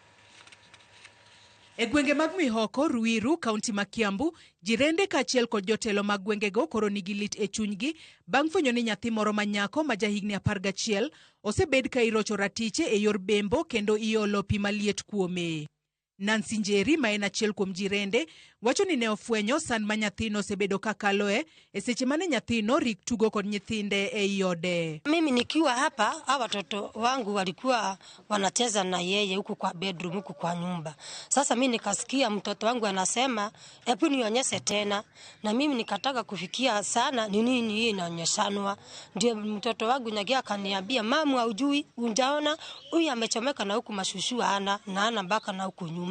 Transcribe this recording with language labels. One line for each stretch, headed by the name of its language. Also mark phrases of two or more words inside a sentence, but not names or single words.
Luo (Kenya and Tanzania): E gwenge mag Mwihoko, Ruiru, kaunti ma Kiambu, jirende kaachiel kod jotelo mag gwengego koro nigi lit e chunygi bang' fwenyo ni nyathi moro ma nyako ma jahigni 11 osebed ka irocho ratiche e yor bembo kendo iolo pi maliet kuome. Nancy Njeri, ma en achiel kuom jirende, wacho ni ne ofwenyo sand ma nyathino osebedo ka kaloe e seche mane nyathino rik tugo kod nyithinde e ode.
Swahili: Mimi nikiwa hapa, hawa watoto wangu walikuwa wanacheza na yeye huku kwa bedroom, huku kwa nyumba. Sasa mimi nikasikia mtoto wangu anasema, "Hebu nionyeshe tena." Na mimi nikataka kufikia sana ni nini hii inaonyeshanwa. Ndio mtoto wangu nyagia akaniambia, "Mamu haujui, unjaona huyu amechomeka na huku mashushu ana mpaka na huku nyuma."